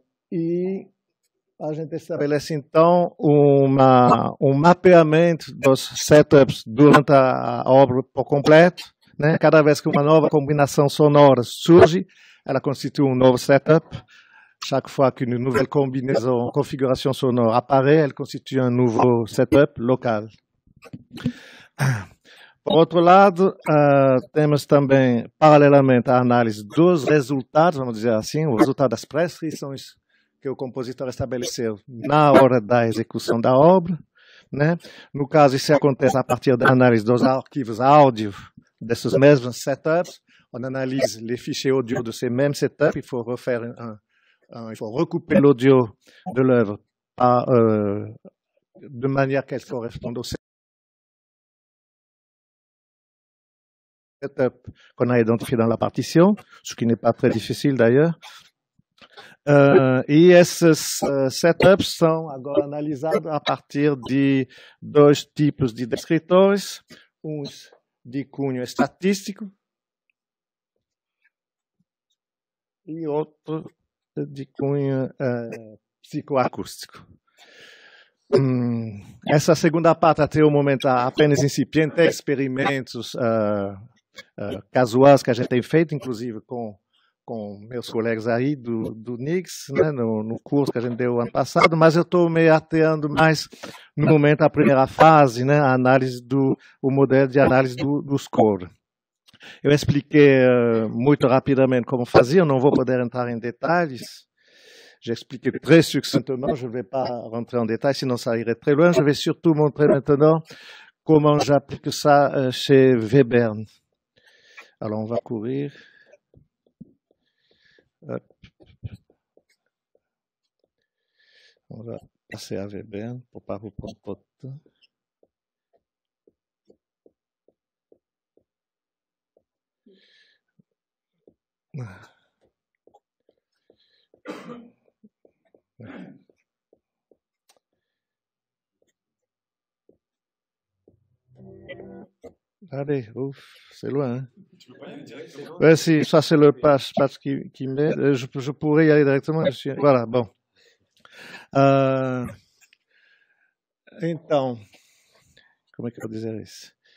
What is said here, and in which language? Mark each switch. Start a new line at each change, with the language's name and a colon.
Portuguese: E a gente estabelece, então, um mapeamento dos setups durante a obra por completo, né? Cada vez que uma nova combinação sonora surge, ela constitui um novo setup.
French: Chaque fois qu'une nouvelle configuration sonore apparaît, elle constitue un nouveau setup local.
Portuguese: Por outro lado, temos também, paralelamente à análise dos resultados, vamos dizer assim, o resultado das prescrições que o compositor estabeleceu na hora da execução da obra, né? No caso, isso acontece a partir da análise dos arquivos áudio desses mesmos setups.
French: On analyse les fichiers audio de ces mêmes setups. Il faut il faut recouper l'audio de l'œuvre de manière qu'elle corresponde au setup qu'on a identifié dans la partition, ce qui n'est pas très difficile d'ailleurs.
Portuguese: E esses setups são agora analisados a partir de dois tipos de descritores, uns de cunho estatístico e outro de cunho psicoacústico. Essa segunda parte, até o momento, apenas incipiente, experimentos casuais que a gente tem feito, inclusive com meus colegas aí do NICS, né, no curso que a gente deu ano passado, mas eu estou me ateando mais, no momento, à primeira fase, né, a análise o modelo de análise do score. Eu expliquei muito rapidamente como fazia, não vou poder entrar em detalhes.
French: J'ai expliqué très succinctement, je ne vais pas rentrer en détail, sinon ça irait très loin. Je vais surtout montrer maintenant comment j'applique ça chez Webern. Alors, on va courir. Hop. On va passer à Webern pour ne pas vous prendre trop de temps. Allez, ouf, c'est loin. Hein? Ouais, si, ça c'est le patch qui met. Je pourrais y aller directement. Voilà, bon.
Portuguese: Então, como é que eu vou dizer isso?